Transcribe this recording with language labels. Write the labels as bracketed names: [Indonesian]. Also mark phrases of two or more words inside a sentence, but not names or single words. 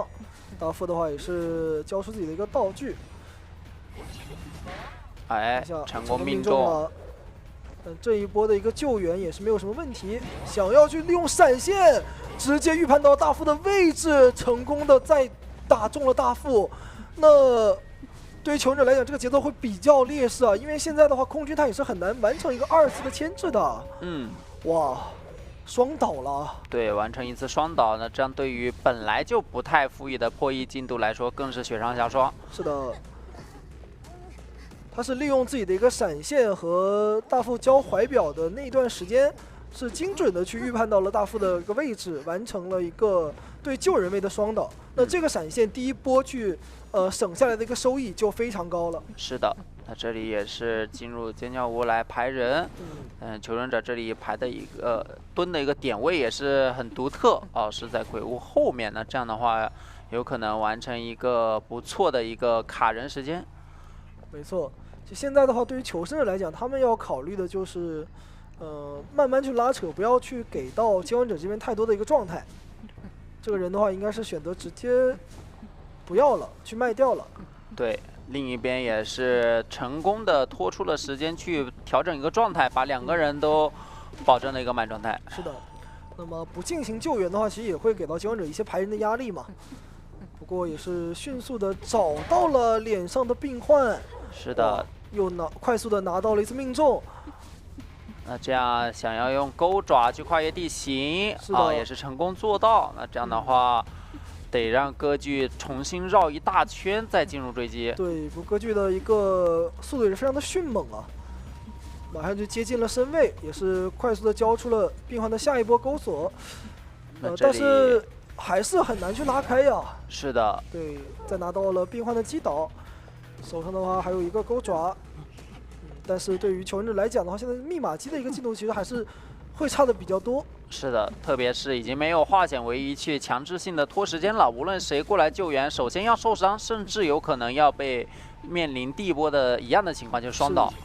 [Chinese] 大副的話也是交出自己的一個道具。哎，成功命中了。這一波的一個救援也是沒有什麼問題，想要去利用閃現，直接預判到大副的位置，成功的再打中了大副。那對於求生者來講，這個節奏會比較劣勢啊，因為現在的話，空軍他也是很難完成一個2次的牽制的。哇，雙倒了。對，完成一次雙倒，那這樣對於本來就不太富裕的破譯進度來說，更是雪上加霜。是的。他是利用自己的一個閃現和大副交懷表的那段時間，是精準的去預判到了大副的一個位置，完成了一個對救人位的雙倒。那這個閃現第一波去省下來的一個收益就非常高了。是的，那這裡也是進入尖叫屋來排人。求生者這裡排的一個蹲的一個點位也是很獨特哦，是在鬼屋後面。那這樣的話，有可能完成一個不錯的一個卡人時間。沒錯。就現在的話，對於求生者來講，他們要考慮的就是，慢慢去拉扯，不要去給到接管者這邊太多的一個狀態。這個人的話，應該是選擇直接不要了，去賣掉了。對，另一邊也是成功的拖出了時間去調整一個狀態，把兩個人都保證了一個滿狀態。是的。那麼不進行救援的話，其實也會給到接管者一些排人的壓力嘛。不過也是迅速的找到了臉上的病患。是的。又快速的拿到了一次命中，那這樣想要用鈎爪去跨越地形啊，也是成功做到。那這樣的話，得讓歌劇重新繞一大圈再進入追擊。對，不過歌劇的一個速度也是非常的迅猛啊，馬上就接近了身位，也是快速的交出了病患的下一波鈎鎖。但是還是很難去拉開呀。是的。對，再拿到了病患的擊倒。手上的話還有一個鈎爪，但是對於求生者來講的話，現在密碼機的一個進度其實還是會差的比較多。是的，特別是已經沒有化險為夷去強制性的拖時間了，無論誰過來救援，首先要受傷，甚至有可能要被面臨第一波的一樣的情況，就是雙倒，